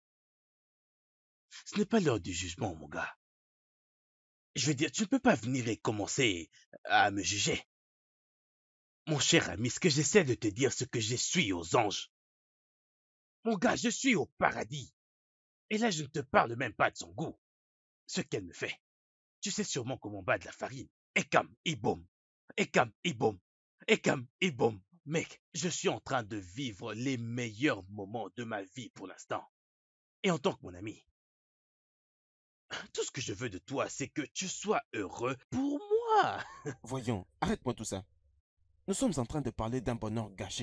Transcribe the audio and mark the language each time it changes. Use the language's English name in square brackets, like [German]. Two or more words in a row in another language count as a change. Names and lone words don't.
[French] Ce n'est pas l'heure du jugement, mon gars. Je veux dire, tu ne peux pas venir et commencer à me juger. Mon cher ami, ce que j'essaie de te dire, c'est que je suis aux anges. Mon gars, je suis au paradis. Et là, je ne te parle même pas de son goût. Ce qu'elle me fait. Tu sais sûrement comment battre de la farine. Ekam, iboum. Ekam, iboum. Ekam, iboum. Mec, je suis en train de vivre les meilleurs moments de ma vie pour l'instant. Et en tant que mon ami, tout ce que je veux de toi, c'est que tu sois heureux pour moi. Voyons, arrête-moi tout ça. Nous sommes en train de parler d'un bonheur gâché.